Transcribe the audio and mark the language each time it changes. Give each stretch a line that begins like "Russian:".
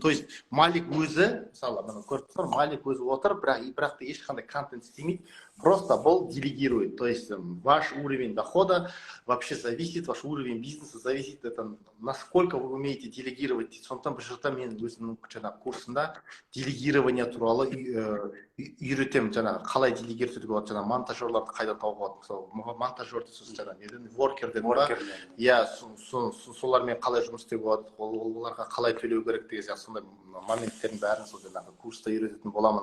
Kazakh: То есть Малик өзі, мысалы, көріп тұр, Малик өзі отыр, бірақ та ешқандай контент істемейді, просто бұл делегирует.
Russian: То есть ваш уровень дохода вообще зависит, ваш уровень бизнеса зависит, это насколько вы умеете делегировать.
Kazakh: Сондықтан бір жерде мен өзімнің курсында делегирование туралы үйретемін, жаңағы қалай делегировать етуге болады, жаңағы монтажерларды қайда тауға болады, мысалы монтажерді сосын жаңағы воркер деді ба, иә, солармен қалай жұмыс істеуге болады, оларға қалай төлеу керек деген сияқты сондай моменттердің бәрін сол жаңағы курста үйрететін боламын.